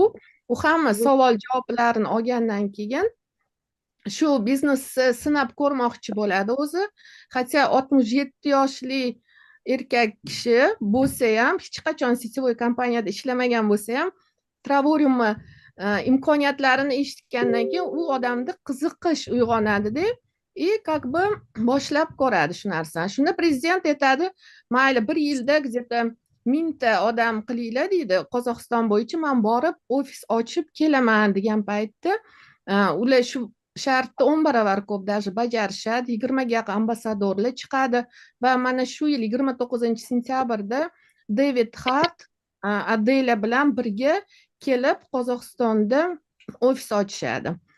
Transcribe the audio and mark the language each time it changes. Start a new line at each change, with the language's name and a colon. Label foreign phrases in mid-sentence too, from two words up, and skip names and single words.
Uzbek: U hamma savol javoblarini olgandan keyin shu biznesni sinab ko'rmoqchi bo'ladi o'zi. Hatto 67 yoshli erkak kishi bo'lsa ham, hech qachon sityovoy kompaniyada ishlamagan bo'lsa ham, Travoriumni imkoniyatlarini eshitgandan keyin u odamda qiziqish uyg'onadi-da.
Russian: Как бы
Uzbek: boshlab ko'radi shu narsani. Shunda prezident aytadi, mayli 1 yilda где-то 1000 ta odam qilinglar deydi. Qozog'iston bo'yicha men borib ofis ochib kelaman degan paytda ular shu shartni 10 baravar ko'p даже bajarishadi. 20 ga yaqin ambasadorlar chiqadi va mana shu yil 29-sentyabrda David Hart Adela bilan birga kelib Qozog'istonda ofis ochishadi.